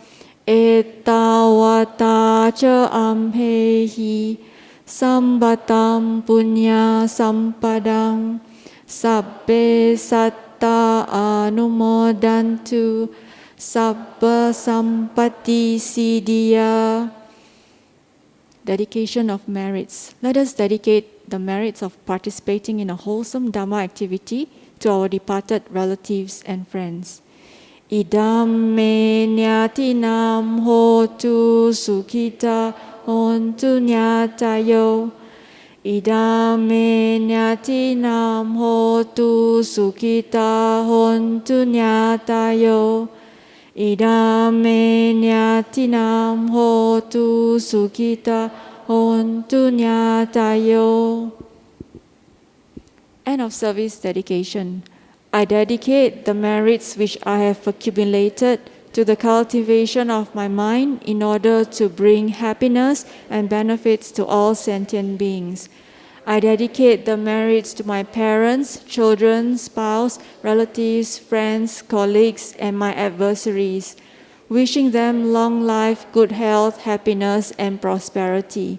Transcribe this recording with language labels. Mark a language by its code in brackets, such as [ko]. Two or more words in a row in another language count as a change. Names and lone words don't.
[pi] Ettavata cha amhehi sambatam punya sampadang sabbe satta anumodantu sabba sampati siddhya. [en] Dedication of merits. Let us dedicate the merits of participating in a wholesome Dharma activity to our departed relatives and friends. [pi] Idam me nyatinam hotu sukhita hontu nyatayo. Idame nyatinam hotu sukhita hontu nyatayo. Idame nyatinam hotu sukhita hontu nyatayo. [en] End of service dedication. I dedicate the merits which I have accumulated to the cultivation of my mind in order to bring happiness and benefits to all sentient beings. I dedicate the merits to my parents, children, spouse, relatives, friends, colleagues, and my adversaries, wishing them long life, good health, happiness, and prosperity.